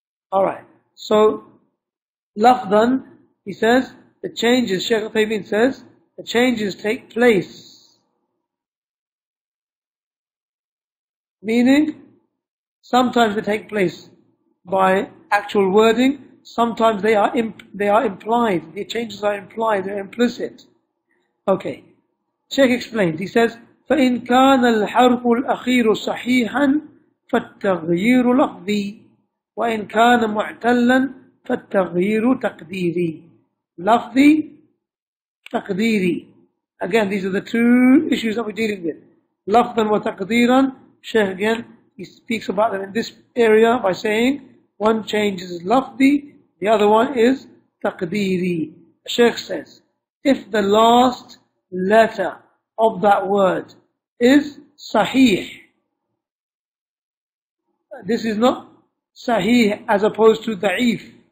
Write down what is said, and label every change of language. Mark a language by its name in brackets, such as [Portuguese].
[English] Alright, so lafzan, he says, the changes, Shaykh Uthaimeen says, the changes take place. Meaning, sometimes they take place by actual wording, sometimes they are implied. The changes are implied, they're implicit. Okay. Shaykh explains, he says, [Arabic] فَإِنْ كَانَ الْحَرْفُ الْأَخِيرُ صَحِيحًا فَالتَّغْيِيرُ لَفْظِي وَإِنْ كَانَ مُعْتَلًّا فَالتَّغْيِيرُ تَقْدِيرِي. لَفْظِي, تَقْدِيرِي. [English] Again, these are the two issues that we're dealing with. [Arabic] لَفْظًا وَتَقْدِيرًا. [English] Shaykh again, he speaks about them in this area by saying, one change is lafzi, the other one is taqdeeri. Shaykh says, if the last letter of that word is sahih, this is not sahih as opposed to da'if.